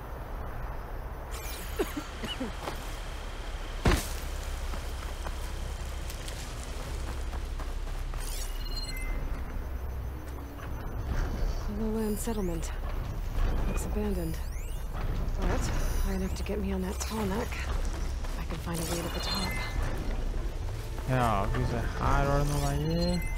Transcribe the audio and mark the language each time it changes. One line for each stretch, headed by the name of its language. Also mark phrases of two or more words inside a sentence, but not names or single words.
English: Lowland settlement. Looks abandoned. But high enough to get me on that tall neck. I can find a way to the top.
Norwegian: Ja, skal vi se. Her var det noen veier.